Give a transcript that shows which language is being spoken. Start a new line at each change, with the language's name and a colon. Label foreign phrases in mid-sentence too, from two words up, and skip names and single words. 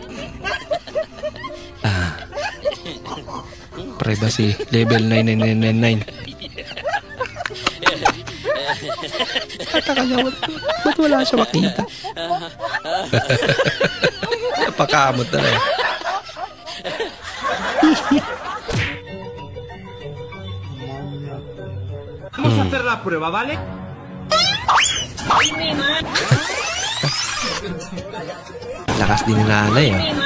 English: Privacy level 99999.
Filipino: Kataka niya, ba't wala siya makita? Napakamot na rin.
Spanish: Vamos a hacer la prueba, ¿vale?
Filipino: Lakas din ni nanay ah.